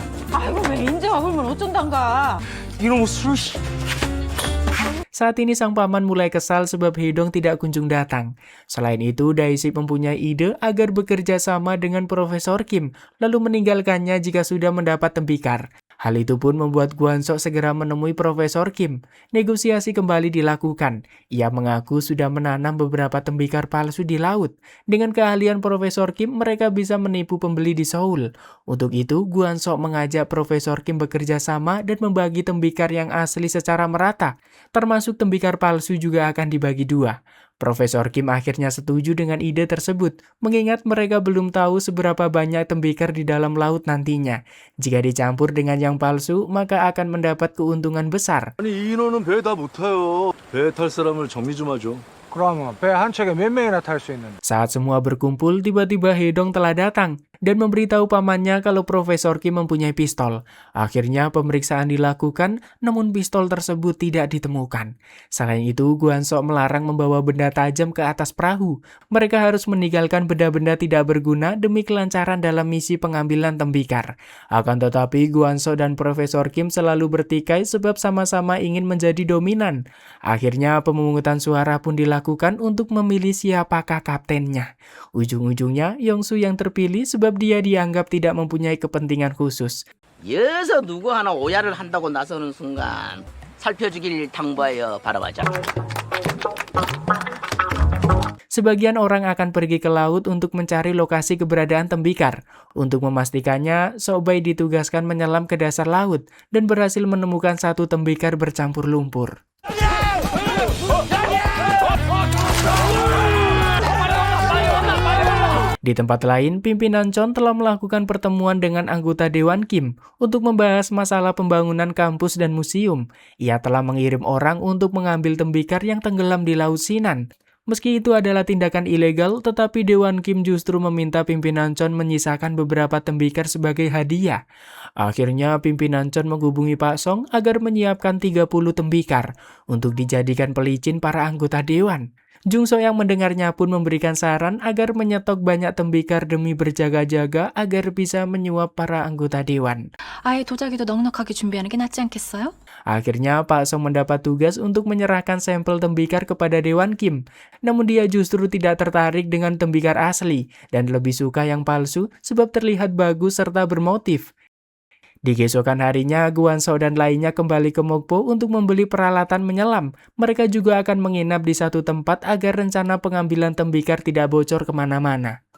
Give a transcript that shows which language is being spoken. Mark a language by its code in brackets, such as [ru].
[ko] 아이고 왜 인제와 그러면 어쩐단가. 이놈의 술 [id] Saat ini sang paman mulai kesal sebab Hedong tidak kunjung datang. Selain itu, Daisy mempunyai ide agar bekerja sama dengan Profesor Kim, lalu meninggalkannya jika sudah mendapat tembikar. Hal itu pun membuat Guansok segera menemui Profesor Kim. Negosiasi kembali dilakukan. Ia mengaku sudah menanam beberapa tembikar palsu di laut. Dengan keahlian Profesor Kim, mereka bisa menipu pembeli di Seoul. Untuk itu, Guansok mengajak Profesor Kim bekerja sama dan membagi tembikar yang asli secara merata. Termasuk tembikar palsu juga akan dibagi dua. Profesor Kim akhirnya setuju dengan ide tersebut, mengingat mereka belum tahu seberapa banyak tembikar di dalam laut nantinya. Jika dicampur dengan yang palsu, maka akan mendapat keuntungan besar. [ko] 아니 이 인원은 배에 다 못 타요. 배에 탈 사람을 정리 좀 하죠. 그러면 배 한 척에 몇 명이나 탈 수 있는? [id] Saat semua berkumpul, tiba-tiba Hedong telah datang dan memberitahu pamannya kalau Profesor Kim mempunyai pistol. Akhirnya pemeriksaan dilakukan, namun pistol tersebut tidak ditemukan. Selain itu, Guansok melarang membawa benda tajam ke atas perahu. Mereka harus meninggalkan benda-benda tidak berguna demi kelancaran dalam misi pengambilan tembikar. Akan tetapi, Guansok dan Profesor Kim selalu bertikai sebab sama-sama ingin menjadi dominan. Akhirnya pemungutan suara pun dilakukan untuk memilih siapakah kaptennya. Ujung-ujungnya, Yongsu yang terpilih sebab dia dianggap tidak mempunyai kepentingan khusus. [ko] 여기서 누구 하나 오야를 한다고 나서는 순간 살펴주길 당부하여 바라보자. [id] Sebagian orang akan pergi ke laut untuk mencari lokasi keberadaan tembikar. Untuk memastikannya, Sobei ditugaskan menyelam ke dasar laut dan berhasil menemukan satu tembikar bercampur lumpur. Di tempat lain, pimpinan Chon telah melakukan pertemuan dengan anggota Dewan Kim untuk membahas masalah pembangunan kampus dan museum. Ia telah mengirim orang untuk mengambil tembikar yang tenggelam di Laut Sinan. Meski itu adalah tindakan ilegal, tetapi Dewan Kim justru meminta pimpinan Chon menyisakan beberapa tembikar sebagai hadiah. Akhirnya, pimpinan Chon menghubungi Pak Song agar menyiapkan 30 tembikar untuk dijadikan pelicin para anggota Dewan. Jungso yang mendengarnya pun memberikan saran agar menyetok banyak tembikar demi berjaga-jaga agar bisa menyuap para anggota Dewan. [ko] 아예 도자기도 넉넉하게 준비하는 게 낫지 않겠어요? [id] Akhirnya Pak Song mendapat tugas untuk menyerahkan sampel tembikar kepada Dewan Kim. Namun dia justru tidak tertarik dengan tembikar asli dan lebih suka yang palsu sebab terlihat bagus serta bermotif. Di keesokan harinya, Guansok dan lainnya kembali ke Mokpo untuk membeli peralatan menyelam. Mereka juga akan menginap di satu tempat agar rencana pengambilan tembikar tidak bocor kemana-mana.